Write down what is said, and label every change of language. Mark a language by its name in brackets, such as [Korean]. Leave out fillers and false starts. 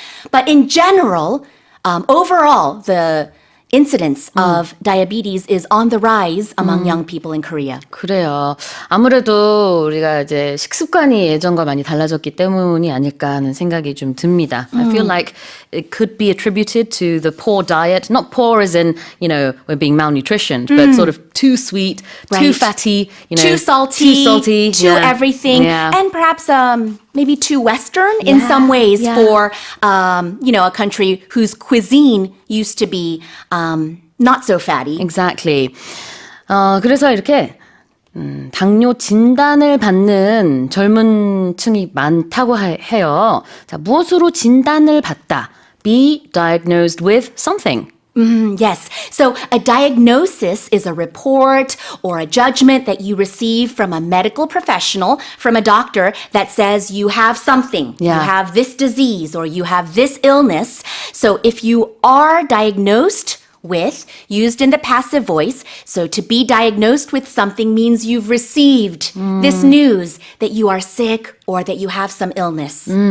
[English] but in general, overall, the incidence of diabetes is on the rise among young people in Korea. [Korean] 그래요. 아무래도 우리가 이제 식습관이 예전과 많이 달라졌기 때문이 아닐까 하는 생각이 좀 듭니다. [English] I feel like it could be attributed to the poor diet. Not poor as in, you know, we're being malnutritioned, but sort of too sweet, too Right. fatty, you know, Too salty, too yeah. everything, Yeah. and perhaps maybe too Western in some ways for a country whose cuisine used to be not so fatty. Exactly. [Korean] 그래서 이렇게 당뇨 진단을 받는 젊은 층이 많다고 해요. 자, 무엇으로 진단을 받다? [English] Be diagnosed with something. Yes. So a diagnosis is a report or a judgment that you receive from a medical professional, from a doctor that says you have something. Yeah. You have this disease or you have this illness. So if you are diagnosed with, used in the passive voice, so to be diagnosed with something means you've received this news that you are sick or that you have some illness.